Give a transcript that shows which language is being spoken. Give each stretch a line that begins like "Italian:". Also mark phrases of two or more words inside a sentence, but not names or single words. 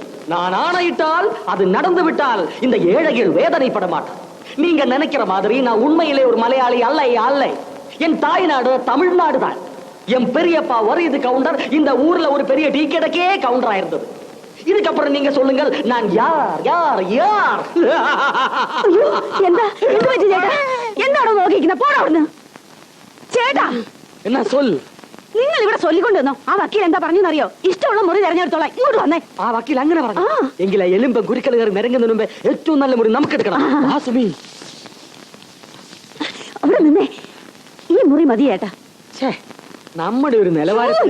Tamil: நான் ஆணையிட்டால் அது நடந்து விட்டால் இந்த ஏழைகள் வேதனைப்பட மாட்டார். நீங்க நினைக்கிற மாதிரி நான் உண்மையிலே ஒரு மலையாளி அல்ல. என் தாய்நாடு தமிழ்நாடு தான். என் பெரியப்பா வரிது கவுண்டர் இந்த ஊர்ல ஒரு பெரிய டீ கடைக்கே கவுண்டரா இருந்தது. இதுக்கப்புறம் நீங்க சொல்லுங்கள் நான் யார்
Malayalam: എന്താണ് നോക്കിക്കുന്നത്? പോടാ അവിടുന്ന്. ചേട്ടാ,
Tamil: என்ன சொல்?
Malayalam: നിങ്ങൾ ഇവിടെ ചൊല്ലിക്കൊണ്ടുവന്നോ? ആ വക്കീൽ എന്താ പറഞ്ഞെന്നറിയോ? ഇഷ്ടമുള്ള മുറി തെരഞ്ഞെടുത്തോളാം. ഇങ്ങോട്ട് വന്നേ. ആ വക്കീൽ അങ്ങനെ പറഞ്ഞു. എങ്കിലെ എലുമ്പ് ഗുരുക്കൾ കയറി നിരങ്ങുന്നതിന് മുമ്പേ ഏറ്റവും നല്ല മുറി നമുക്ക് എടുക്കണം. ആസുമി, അവിടെ നിന്നേ. ഈ മുറി മതി ചേട്ടാ. നമ്മുടെ ഒരു നിലവാരം